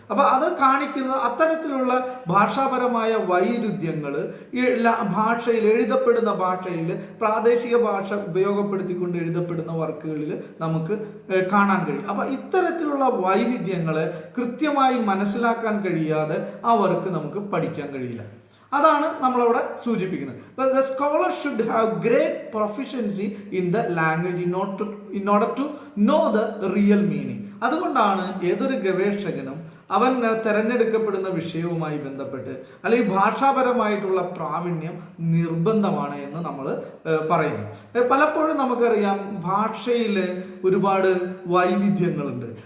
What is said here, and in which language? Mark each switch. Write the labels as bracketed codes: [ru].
[ml] അപ്പോൾ അത് കാണിക്കുന്ന അത്തരത്തിലുള്ള ഭാഷാപരമായ വൈരുദ്ധ്യങ്ങൾ ഈ ഭാഷയിൽ എഴുതപ്പെടുന്ന ഭാഷയിൽ പ്രാദേശിക ഭാഷ ഉപയോഗപ്പെടുത്തിക്കൊണ്ട് എഴുതപ്പെടുന്ന വർക്കുകളിൽ നമുക്ക് കാണാൻ കഴിയും. അപ്പോൾ ഇത്തരത്തിലുള്ള വൈവിധ്യങ്ങളെ കൃത്യമായി മനസ്സിലാക്കാൻ കഴിയാതെ ആ വർക്ക് നമുക്ക് പഠിക്കാൻ കഴിയില്ല. അതാണ് നമ്മളവിടെ സൂചിപ്പിക്കുന്നത്. [en] But the scholar should have great proficiency in the language in order to know the real meaning. [ml] അതുകൊണ്ടാണ് ഏതൊരു ഗവേഷകനും അവൻ തിരഞ്ഞെടുക്കപ്പെടുന്ന വിഷയവുമായി ബന്ധപ്പെട്ട് അല്ലെങ്കിൽ ഭാഷാപരമായിട്ടുള്ള പ്രാവീണ്യം നിർബന്ധമാണ് എന്ന് നമ്മൾ പറയുന്നു. പലപ്പോഴും നമുക്കറിയാം ഭാഷയിൽ ഒരുപാട് വൈവിധ്യങ്ങളുണ്ട്.